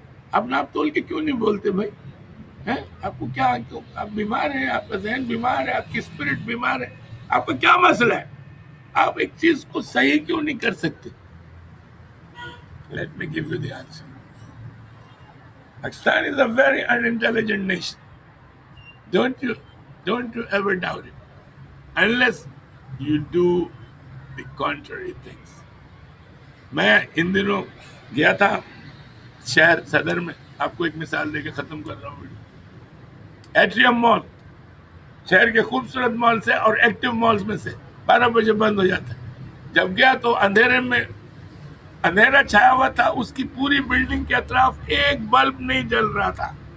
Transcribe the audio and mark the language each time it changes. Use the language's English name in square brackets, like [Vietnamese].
[Urdu] آپ ناپ تول کے کیوں نہیں بولتے بھائی؟ آپ کو کیا, آپ بیمار ہیں, آپ کا ذہن بیمار ہے, آپ کی اسپرٹ بیمار ہے, آپ کا کیا مسئلہ ہے؟ آپ ایک چیز کو صحیح کیوں نہیں کر سکتے؟ [English] Let me give you the answer. Pakistan is a very unintelligent nation. Don't you ever doubt it, unless you do the contrary things. [Urdu] میں ان دنوں گیا تھا شہر صدر میں, آپ کو ایک مثال دے کے ختم کر رہا ہوں ویڈیو. ایٹریم مال شہر کے خوبصورت مال سے اور ایکٹیو مالز میں سے 12 بجے بند ہو جاتا ہے. جب گیا تو اندھیرے میں اندھیرا چھایا ہوا تھا, اس کی پوری بلڈنگ کے اطراف ایک بلب نہیں جل رہا تھا.